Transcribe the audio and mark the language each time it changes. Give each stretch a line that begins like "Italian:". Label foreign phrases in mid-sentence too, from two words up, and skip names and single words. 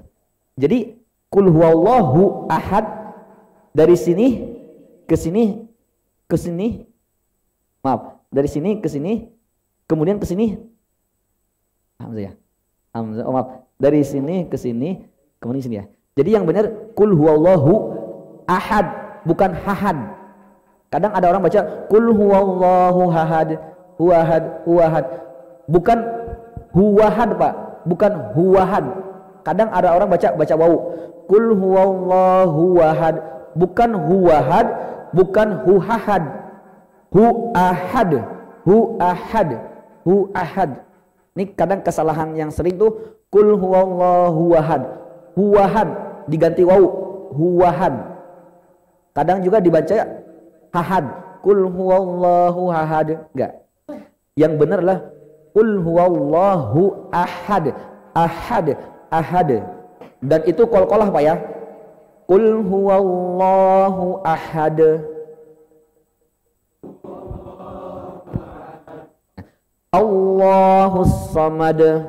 Indonesian: Jadi
Arabic: قل هو الله أحد
Indonesian: dari sini ke sini ke sini. Maaf, dari sini ke sini, kemudian ke sini. Hamzah ya. Hamzah, oh maaf, dari sini ke sini, kemudian sini ya. Jadi yang benar
Arabic: قل هو الله أحد,
Indonesian: bukan hahad. Kadang ada orang baca
Arabic: قل هو الله أحد,
Indonesian: huwahad, huwahad. Bukan huwahad Pak, bukan huwahad. Kadang ada orang baca wawu.
Arabic: قل هو الله أحد,
Indonesian: bukan huwahad, bukan huhahad.
Arabic: هو أحد، هو أحد، هو أحد.
Indonesian: Ini kadang kesalahan yang sering tuh
Arabic: قل هو الله أحد.
Indonesian: Huwahad diganti wawu, huwahad. Kadang juga dibaca hahad,
Arabic: قل هو الله أحد.
Indonesian: Enggak. Yang benar adalah
Arabic: قل هو الله أحد، أحد، أحد.
Indonesian: Dan itu qalqalah Pak ya.
Arabic: قل هو الله أحد. الله الصمد.